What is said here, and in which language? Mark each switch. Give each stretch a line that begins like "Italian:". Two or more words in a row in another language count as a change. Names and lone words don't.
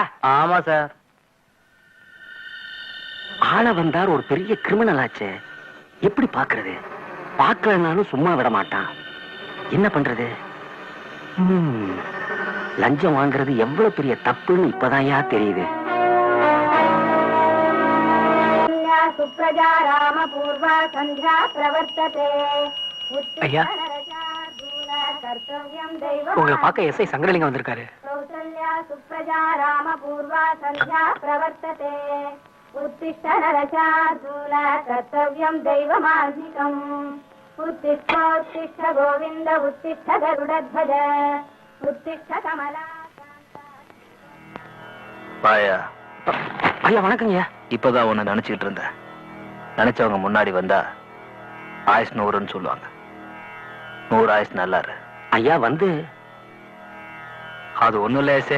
Tamil: ஆமா சார். ஆள வந்தார், ஒரு பெரிய கிரிமினல் ஆச்சு. எப்படி பாக்குறது? பாக்கலனாலும் சும்மா விட மாட்டான். என்ன பண்றது? லஞ்சம் வாங்குறது எவ்வளவு பெரிய தப்புன்னு இப்பதான்யா தெரியுது.
Sanskrit: सुप्रजा राम पूर्वा संध्या प्रवर्तते.
Tamil: ஐயா, உங்களை பார்க்க எஸ்ஐ சங்கரலிங்கம் வந்திருக்காரு.
Sanskrit: कौसल्या सुप्रजा राम पूर्वा संध्या प्रवर्तते. उत्तिष्ठ नरशार्दूल कर्तव्यं दैवमान्निकम्. उत्तिष्ठोत्तिष्ठ गोविन्द उत्तिष्ठ गरुडध्वज उत्तिष्ठ कमला.
Tamil: ஐயா வணக்கங்க. இப்பதான் உன்னை நினைச்சுக்கிட்டு இருந்தேன். நினைச்சவங்க முன்னாடி வந்தா ஆயுஸ் 100ன்னு சொல்லுவாங்க. 100 ஆயுஸ் நல்லாரு. ஐயா வந்து அது ஒண்ணும் இல்ல.